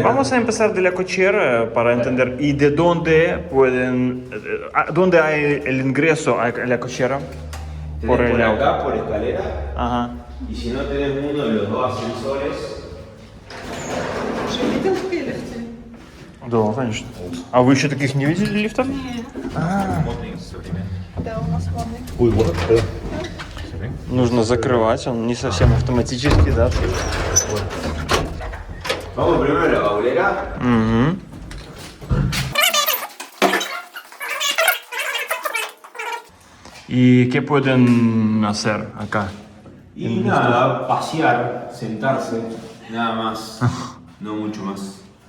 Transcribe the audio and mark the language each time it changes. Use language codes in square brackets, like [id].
[es] Vamos a empezar de la cochera para entender y de dónde pueden, dónde hay el ingreso a la cochera. Tenés por el auto. acá, por escalera, [ru] Ага. [es] y si no tenés uno de los dos ascensores, [ru] Видел в лифте? Да, конечно. А вы еще таких не видели лифтов? Модный современный. Да, у нас модный. Нужно закрывать, он не совсем автоматический, да? [es] vamos primero a la baulera. [ru] Угу. [es] ¿Y qué pueden hacer acá? Y nada, pasear, sentarse, nada más, no mucho más.